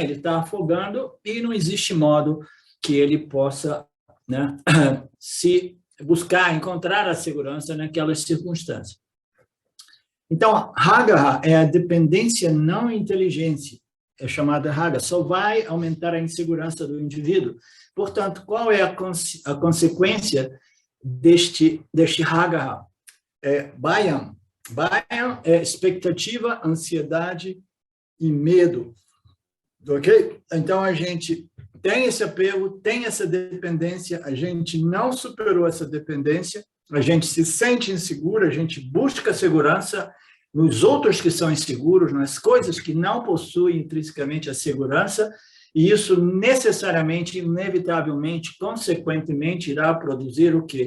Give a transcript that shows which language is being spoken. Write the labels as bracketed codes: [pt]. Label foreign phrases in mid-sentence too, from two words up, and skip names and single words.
[pt] Ele está afogando e não existe modo que ele possa, né, se buscar, encontrar a segurança naquelas circunstâncias. Então, raga é a dependência não inteligente, é chamada raga, só vai aumentar a insegurança do indivíduo. Portanto, qual é a consequência deste raga? Bayam. Bayam é expectativa, ansiedade e medo. Ok? Então, a gente tem esse apego, tem essa dependência, a gente não superou essa dependência, a gente se sente inseguro, a gente busca segurança nos outros que são inseguros, nas coisas que não possuem intrinsecamente a segurança, e isso necessariamente, inevitavelmente, consequentemente, irá produzir o quê?